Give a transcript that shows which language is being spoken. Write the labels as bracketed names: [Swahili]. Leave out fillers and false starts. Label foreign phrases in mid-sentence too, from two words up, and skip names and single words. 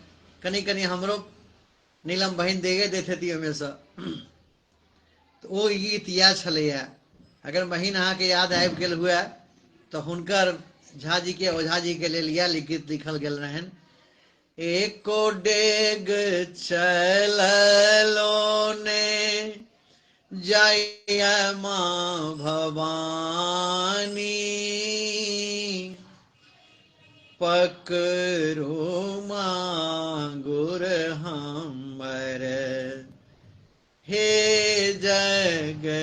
[Maithili] कनी कनी हमरो नीलम बहिन देगे दैत हेती ओहिमे सँ। तऽ ओ गीत इएह छलैया। अगर बहिन अहाँके याद आबि गेल हुए तऽ हुनकर झा जी के ओझा जी के लेल इएह गीत लिखल गेल रहनि। एको डेग चललो ने जय माँ भवानी, पकड़ो मांगुर हमर हे जग